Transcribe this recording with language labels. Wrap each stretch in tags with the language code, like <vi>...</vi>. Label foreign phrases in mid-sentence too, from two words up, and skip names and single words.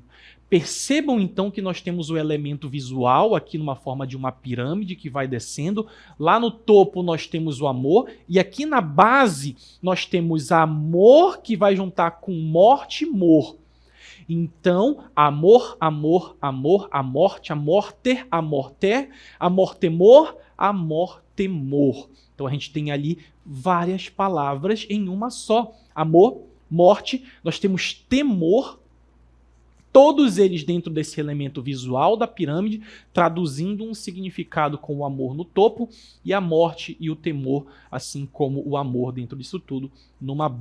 <pt>Percebam então que nós temos o elemento visual aqui numa forma de uma pirâmide que vai descendo. Lá no topo nós temos o amor e aqui na base nós temos amor que vai juntar com morte e mor. Então, amor, amor, amor, a morte, amorter, amorter, amortemor, amortemor. Então a gente tem ali várias palavras em uma só. Amor, morte, nós temos temor, todos eles dentro desse elemento visual da pirâmide, traduzindo um significado com o amor no topo e a morte e o temor, assim como o amor dentro disso tudo, numa base.</pt>